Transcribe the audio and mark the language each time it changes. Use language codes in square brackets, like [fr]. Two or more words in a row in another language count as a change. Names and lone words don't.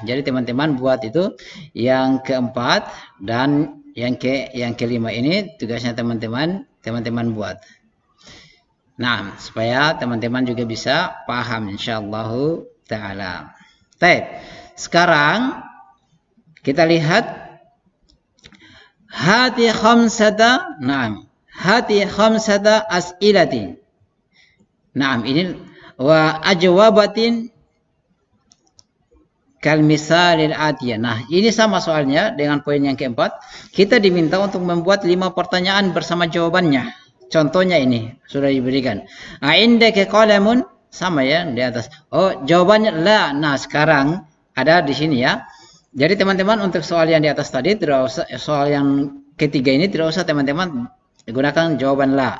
[id] Jadi teman-teman buat itu yang keempat dan yang kelima ini tugasnya teman-teman buat. Nah, supaya teman-teman juga bisa paham [ar] إن شاء الله تعالى. [id] Baik. Sekarang kita lihat [ar] هات خمسة. [id] Naam. [ar] هات خمسة أسئلة. [id] Naam, [ar] ini وأجوبة كالمثال الآتي. [id] Nah, ini sama soalnya dengan poin yang keempat. Kita diminta untuk membuat 5 pertanyaan bersama jawabannya. Contohnya ini sudah diberikan. [ar] عندك قلم, [id] sama ya di atas. Oh, jawabannya la. Nah, sekarang ada di sini ya. Jadi teman-teman untuk soal yang di atas tadi tidak usah, soal yang ketiga ini tidak usah teman-teman gunakan jawaban la.